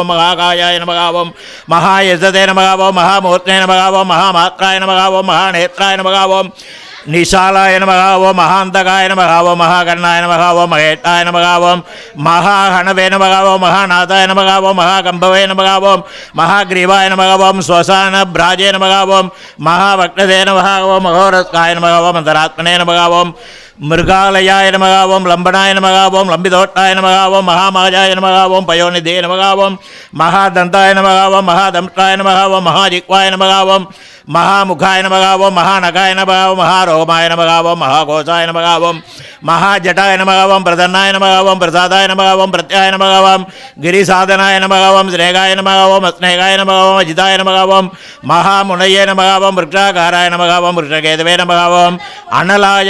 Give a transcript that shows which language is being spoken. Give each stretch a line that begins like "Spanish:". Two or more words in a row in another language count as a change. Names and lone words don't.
Sanskrit: महाकायाय नमः ओं महायजते नमः ओं महामूर्तये नमः ओं महामात्राय नमः ओं महानेत्राय नमः ओं निशालाय नमः ओं महान्तकाय नमः ओं महाकर्णाय नमः ओं महेशाय नमः ओं महाहणवे नमः ओं महानाथाय नमः ओं महाकम्भवे नमः ओं महाग्रीवाय नमः ओं श्वसानभ्राजे नमः ओं महावक्त्रदे नमः ओं महोरस्काय नमः ओं अन्तरात्मने नमः ओं मृगालयाय नमः ओं लम्बनाय नमः ओं लम्बितोष्ठाय नमः ओं महामहाजाय नमः ओं पयोनिधे नमः ओं महादन्ताय नमः ओं महादंष्ट्राय नमः ओं महाजिह्वाय नमः ओं महामुखाय नमः ओं महानखाय नमः ओं महारोमाय नमः ओं महाकोशाय नमः ओं महाजटाय नमः ओं प्रसन्नाय नमः ओं प्रसादाय नमः ओं प्रत्याय नमः ओं गिरिसाधनाय नमः ओं स्नेहाय नमः ओं अस्नेहाय नमः ओं अजिताय नमः ओं महामुनये नमः ओं वृक्षाकाराय नमः ओं वृक्षकेतवे नमः ओं अनलाय